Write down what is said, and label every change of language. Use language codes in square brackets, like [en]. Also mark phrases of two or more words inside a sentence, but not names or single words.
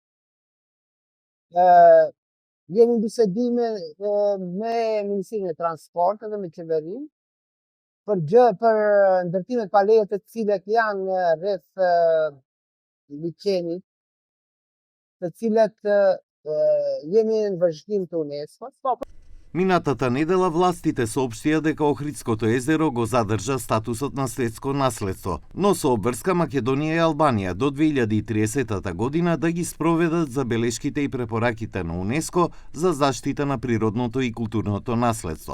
[sq] Jemi në bisedime me Ministrinë e Transportit dhe me qeverinë për ndërtimet pa leje të cilët janë rreth liçenit, të cilat jemi në vazhdim të UNESCO. [mk] Минатата недела властите соопштија дека Охридското езеро го задржа статусот на светско наследство, но со обврска Македонија и Албанија до 2030 година да ги спроведат забелешките и препораките на УНЕСКО за заштита на природното и културното наследство.